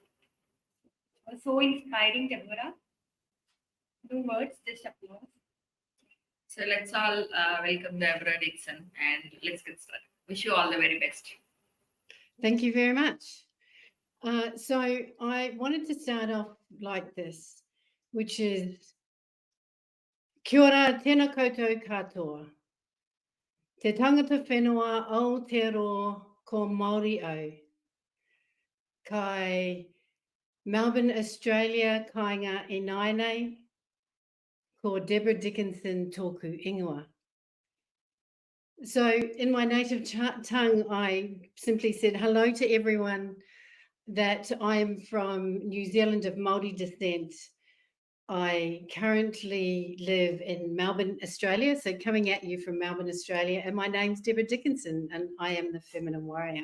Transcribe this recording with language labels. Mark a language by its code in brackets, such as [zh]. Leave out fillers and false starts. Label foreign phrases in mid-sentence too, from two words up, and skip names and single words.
[en] So inspiring, Deborah. No words, just applause. So let's all welcome Deborah Dixon, and let's get started. Wish you all the very best. Thank you very much. So I wanted to start off like this, which is [mi] kia ora, tēnā koutou katoa. Te tangata whenua Aotearoa ko Māori au. Kai Melbourne, Australia, kainga e nainei, ko Deborah Dickinson tōku ingoa. [en] So in my native tongue, I simply said hello to everyone, that I'm from New Zealand of Māori descent. I currently live in Melbourne, Australia, so coming at you from Melbourne, Australia, and my name's Deborah Dickinson, and I am the feminine warrior.